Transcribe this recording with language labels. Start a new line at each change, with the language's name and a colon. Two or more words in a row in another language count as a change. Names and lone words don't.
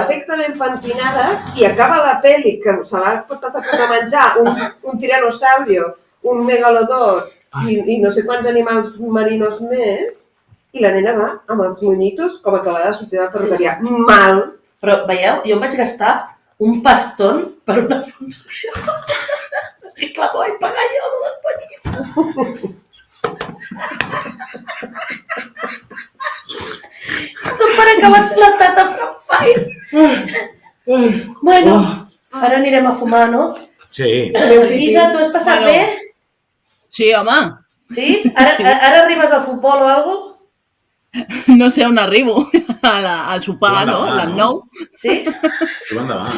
Catalan: perfectament pentinada, i acaba la peli que se l'ha portat a punt de menjar un tiranosaurio, un megalodon i no sé quants animals marinos més, i la nena va amb els moñitos com acabada de sortir de la perruqueria. Sí. Mal. Però veieu, jo em vaig gastar un pastón per una funció. I clar, vaig pagar jo lo del pollito. Tot per acabar sent la tata
English: from Fire.
Catalan: Bueno, ara anirem a fumar, no? Sí. Isa, tu has passat Bueno. bé? Sí, home, Sí? Ara arribes al futbol o alguna cosa? no sé on arribo. A sopar, Joan no? demà, A les no? 9. Sí? Juga endavant.